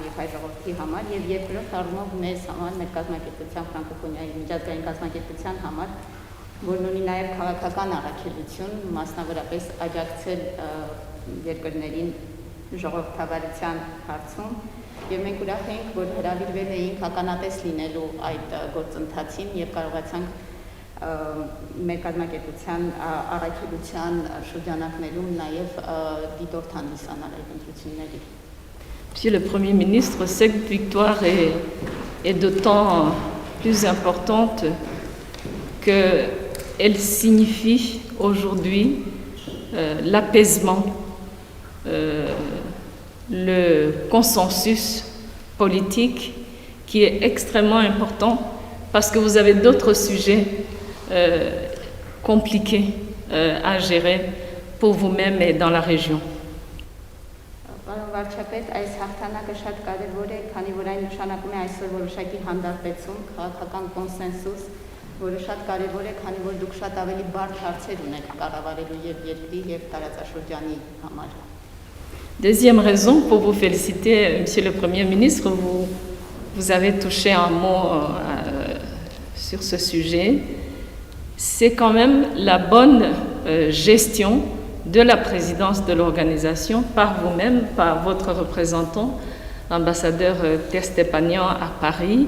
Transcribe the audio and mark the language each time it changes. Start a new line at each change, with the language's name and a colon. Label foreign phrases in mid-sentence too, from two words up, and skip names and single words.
Armenian: եւ հայ ժողովրդի համար եւ երկրորդ առումով մեզ համար, մեր կազմակերպության ֆրանկոֆոնիայի միջազգային կազմակերպության համար, որն ունի նաեւ քաղաքական առաքելություն, մասնավորապես աջակցել երկրներին ժողովրդավարության հարցում եւ մենք ուրախ ենք, որ հրավիրվել էինք ականատես լինելու այդ գործընթացին եւ կարողացանք մեր կազմակերպության առաքելության շրջանակներում նաեւ դիտորդ հանդիսանալ այդ ընտրությունների։
French: Monsieur le Premier ministre, cette victoire est d'autant plus importante qu'elle signifie aujourd'hui l'apaisement, le consensus politique qui est extrêmement important parce que vous avez d'autres sujets compliqués à gérer pour vous-même et dans la région.
Armenian: Պարոն վարչապետ, այս հաղթանակը շատ կարևոր է, քանի որ այն նշանակում է այսօր որոշակի հանդարտեցում, քաղաքական կոնսենսուս, որը շատ կարևոր է, քանի որ դուք շատ ավելի բարդ հարցեր ունեք կառավարելու եւ երկրի եւ տարածաշրջանի համար։
French: Deuxième raison pour vous féliciter, Monsieur le Premier ministre, vous avez touché un mot sur ce sujet, c'est quand même la bonne gestion de la présidence de l'organisation par vous-même, par votre représentant, l'ambassadeur Testepanian à Paris.